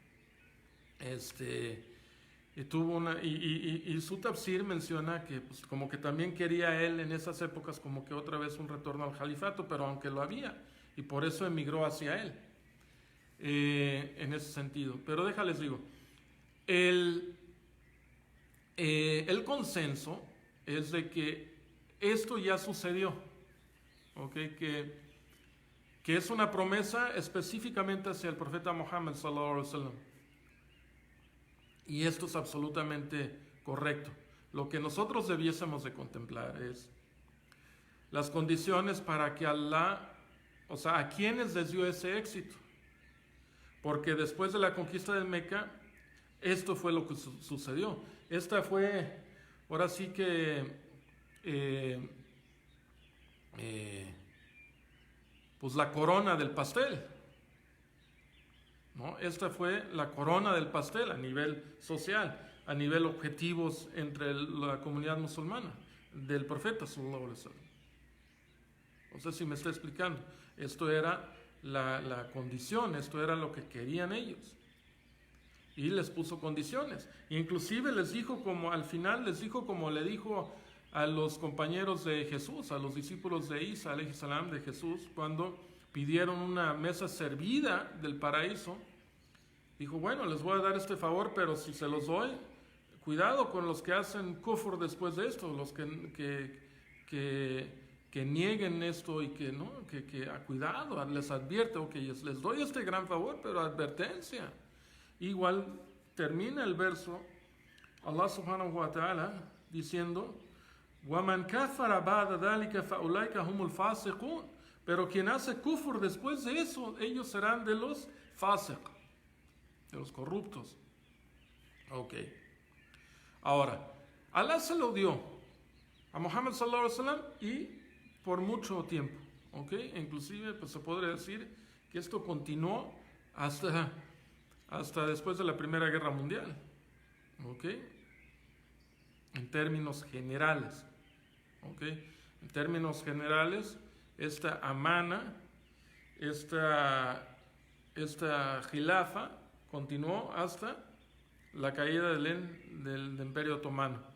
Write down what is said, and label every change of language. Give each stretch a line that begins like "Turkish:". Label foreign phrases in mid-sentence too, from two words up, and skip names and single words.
Spanish: Y su tafsir menciona que pues, como que también quería él en esas épocas como que otra vez un retorno al califato, pero aunque lo había, y por eso emigró hacia él, en ese sentido. Pero déjales digo, el consenso es de que esto ya sucedió, ¿okay? Que es una promesa específicamente hacia el profeta Muhammad
Arabic: صلى الله عليه وسلم.
Spanish: Y esto es absolutamente correcto. Lo que nosotros debiésemos de contemplar es las condiciones para que Allah, a quienes les dio ese éxito. Porque después de la conquista de Meca, esto fue lo que sucedió. Esta fue, ahora sí que, pues la corona del pastel, ¿no? Esta fue la corona del pastel a nivel social. a nivel objetivos entre la comunidad musulmana del profeta
Arabic: صلى الله عليه وسلم.
Spanish: No sé si me está explicando. Esto era la condición, esto era lo que querían ellos. Y les puso condiciones. Inclusive les dijo como, al final les dijo como le dijo a los compañeros de Jesús, a los discípulos de Isa,
Arabic: عليه السلام,
Spanish: de Jesús, cuando pidieron una mesa servida del paraíso. Dijo, bueno, les voy a dar este favor, pero si se los doy, cuidado con los que hacen kufr después de esto, los que nieguen esto y que cuidado, les advierto que les doy este gran favor, pero advertencia. Igual termina el verso,
Arabic: الله سبحانه وتعالى diciendo, وَمَنْ كَفَرَ بَعْدَ ذَلِكَ فَأُولَٰئِكَ هُمُ الْفَاسِقُونَ.
Spanish: Pero quien hace kufr después de eso, ellos serán de los fasiq, de los corruptos. Ok. Ahora, Allah se lo dio a Muhammad
Arabic: صلى الله عليه وسلم
Spanish: y por mucho tiempo. Ok. Inclusive, pues se podría decir que esto continuó hasta después de la Primera Guerra Mundial. Ok. En términos generales. Ok. En términos generales, esta amana, esta khilafa continuó hasta la caída del Imperio Otomano.